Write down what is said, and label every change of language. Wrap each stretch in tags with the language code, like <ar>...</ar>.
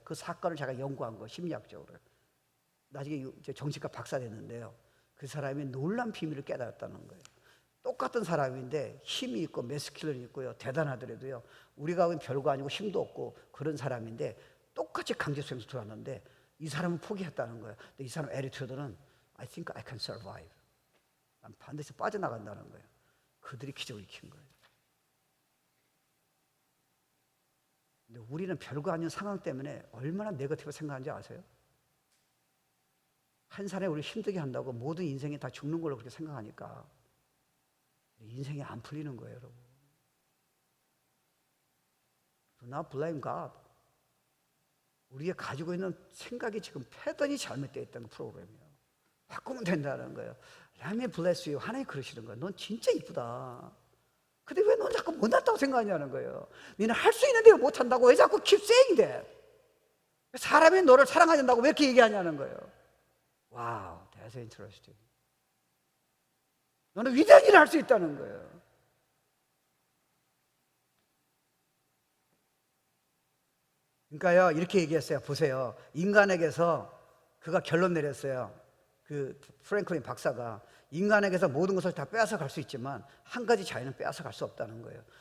<ko>그 사건을 제가 연구한 거, 심리학적으로. 나중에 정신과 박사 됐는데요, 그 사람이 놀란 비밀을 깨달았다는 거예요. 똑같은 사람인데 힘이 있고 메스큘런이 있고요, 대단하더라도요, 우리가 별거 아니고 힘도 없고 그런 사람인데 똑같이 강제수용소 들어왔는데 이 사람은 포기했다는 거예요. 근데 이 사람 애리튜드는</ko> <en>I think I can survive.</en> <ko>난 반드시 빠져나간다는 거예요. 그들이 기적을 일으킨 거예요. 근데 우리는 별거 아닌 상황 때문에 얼마나 네거티브 생각하는지 아세요? 한 사람이 우리 힘들게 한다고 모든 인생이 다 죽는 걸로 그렇게 생각하니까 인생이 안 풀리는 거예요, 여러분.</ko> <en>Do not blame God.</en> <ko>우리가 가지고 있는 생각이 지금 패턴이 잘못되어 있다는 프로그램이에요. 바꾸면 된다는 거예요.</ko> <en>Let me bless you.</en> <ko>하나님 그러시는 거예요. 넌 진짜 이쁘다. 근데 왜 넌 자꾸 못났다고 생각하냐는 거예요. 너는 할 수 있는데 왜 못한다고 왜 자꾸</ko> <en>keep saying that?</en> <ko>사람이 너를 사랑한다고 왜 이렇게 얘기하냐는 거예요.</ko> <en>와우, that's interesting.</en> <ko>너는 위대한 일을 할 수 있다는 거예요. 그러니까요, 이렇게 얘기했어요. 보세요. 인간에게서 그가 결론 내렸어요. 그 프랭클린 박사가 인간에게서 모든 것을 다 빼앗아 갈 수 있지만 한 가지 자유는 빼앗아 갈 수 없다는 거예요.</ko>